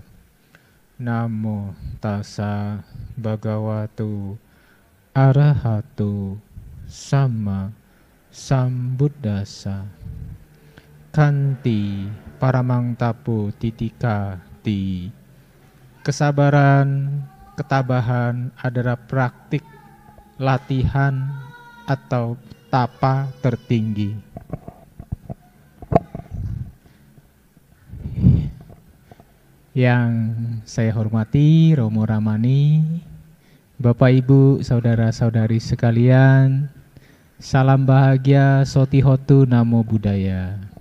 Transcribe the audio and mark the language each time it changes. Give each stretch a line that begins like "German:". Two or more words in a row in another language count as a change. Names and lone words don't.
Pali: Namo tassa bhagavato arahato samma sambuddhassa. Kanti paramangtapo titika ti.
Indonesian: Kesabaran, ketabahan adalah praktik latihan atau tapa tertinggi. Yang saya hormati Romo Ramani, Bapak Ibu, saudara-saudari sekalian, salam bahagia
Pali: Sotihotu Namo Buddhaya.